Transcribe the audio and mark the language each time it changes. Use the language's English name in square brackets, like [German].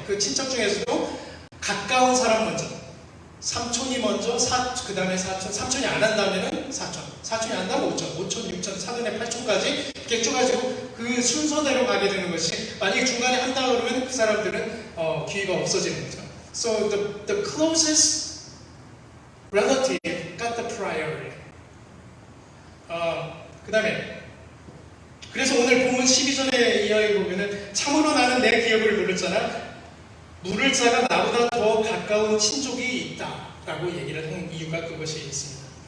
[Korean] 그 친척 중에서도 가까운 사람 먼저, 삼촌이 먼저, 그 다음에 사촌, 삼촌이 안 한다면 사촌, 사촌이 안 한다면 5촌, 5촌, 6촌, 4분의 8촌까지 이렇게 쭉 가지고 그 순서대로 가게 되는 것이, 만약에 중간에 한다 그러면 그 사람들은 기회가 없어지는 거죠. [English] So the closest relative got the priority. [Korean] 그 다음에 그래서 오늘 본문 12절에 이하에 보면은 참으로 나는 내 기업을 물었잖아. 물을 자가 나보다 더 가까운 친족이 있다 라고 얘기를 한 이유가 그것이 있습니다.